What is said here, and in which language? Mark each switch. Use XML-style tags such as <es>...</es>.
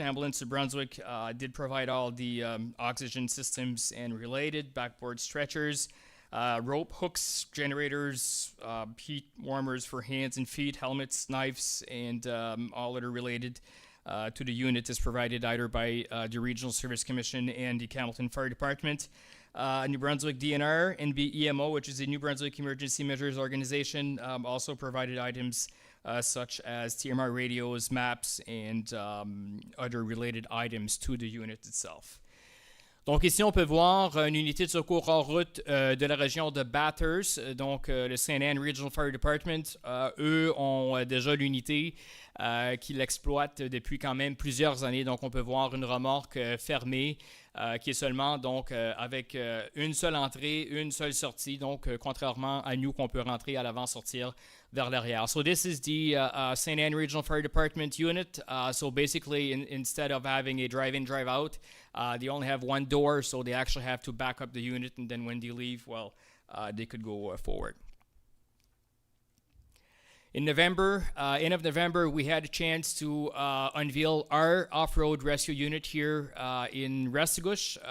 <en>Ambulance of Brunswick did provide all the oxygen systems and related, backboard stretchers, rope hooks, generators, heat warmers for hands and feet, helmets, knives, and all other related to the unit is provided either by the Regional Service Commission and the Hamilton Fire Department. New Brunswick DNR, NBEMO, which is the New Brunswick Emergency Measures Organization, also provided items such as TMR radios, maps, and other related items to the unit itself.</en> <fr>Donc ici, on peut voir une unité de secours en route de la région de Bathurst. Donc le St. Anne Regional Fire Department, eux ont déjà l'unité qui l'exploite depuis quand même plusieurs années. Donc on peut voir une remorque fermée qui est seulement donc avec une seule entrée, une seule sortie. Donc contrairement à nous qu'on peut rentrer à l'avant, sortir vers l'arrière.</fr> <en>So this is the St. Anne Regional Fire Department unit. So basically, instead of having a drive-in, drive-out, they only have one door, so they actually have to back up the unit, and then when they leave, well, they could go forward. In November, end of November, we had a chance to unveil our off-road rescue unit here in Restigouche.</en>